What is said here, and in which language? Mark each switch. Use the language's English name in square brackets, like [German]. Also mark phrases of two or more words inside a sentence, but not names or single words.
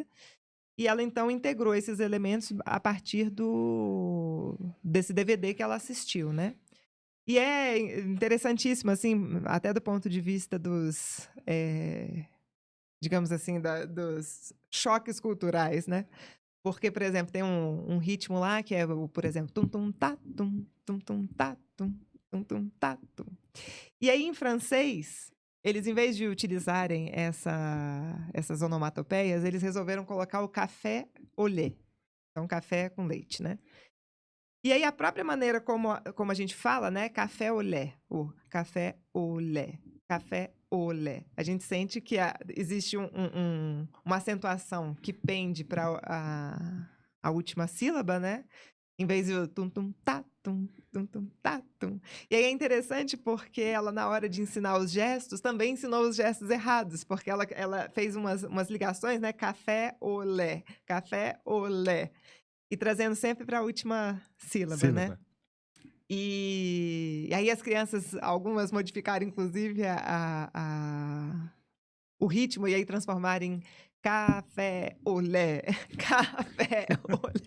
[Portuguese] E ela, então, integrou esses elementos a partir desse DVD que ela assistiu, né? E é interessantíssimo, assim, até do ponto de vista digamos assim, dos choques culturais, né? Porque, por exemplo, tem um ritmo lá que é, por exemplo, tum-tum-tá, tum-tum-tá, tum-tum-tá, tum. E aí, em francês, eles, em vez de utilizarem essas onomatopeias, eles resolveram colocar o [French] café au lait. [Portuguese] Então, café com leite, né? E aí, a própria maneira como a gente fala, né? [French] Café au lait. O café au lait. Café au lait. [Portuguese] A gente sente que existe uma acentuação que pende para a última sílaba, né? Em vez de tum-tum-tá, tum-tum-tá, tum. E aí é interessante porque ela, na hora de ensinar os gestos, também ensinou os gestos errados, porque ela fez umas ligações, né? [French] Café au lait. Café au lait. [Portuguese] E trazendo sempre para a última sílaba, né? E aí as crianças, algumas modificaram inclusive o ritmo e aí transformaram em café, olé, café, olé.